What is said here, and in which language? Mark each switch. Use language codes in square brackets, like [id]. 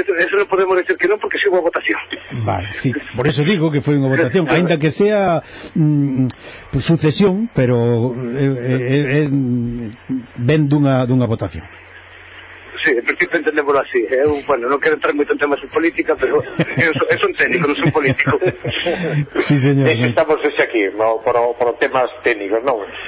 [es] Eso no podemos decir que no, porque sí hubo votación. Vale, sí, por eso digo que fue una votación, ainda que sea sucesión, pero ven de una votación. [gl] Sí, en principio entendémoslo así. No quero entrar moito en temas de política, pero é un técnico, non é un político. Sí, señor. Estamos ese aquí, no, por temas técnicos, non?